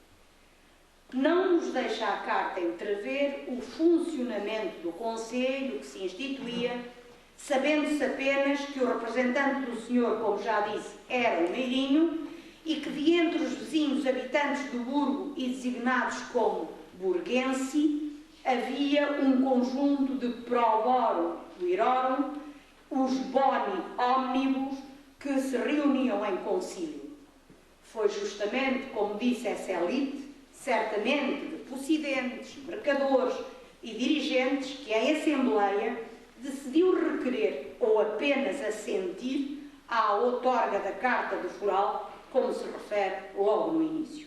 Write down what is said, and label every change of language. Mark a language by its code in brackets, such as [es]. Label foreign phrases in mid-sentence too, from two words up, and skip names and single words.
[pt] Não nos deixa a carta entrever o funcionamento do Conselho que se instituía, sabendo-se apenas que o representante do senhor, como já disse, era um meirinho, e que de entre os vizinhos habitantes do burgo e designados como burguense, havia um conjunto de [la] proborum virorum, [pt] os [la] boni omnibus, [pt] que se reuniam em concílio. Foi justamente, como disse essa elite, certamente de possidentes, mercadores e dirigentes, que a Assembleia decidiu requerer ou apenas assentir à outorga da Carta do Foral, como se refere logo no início.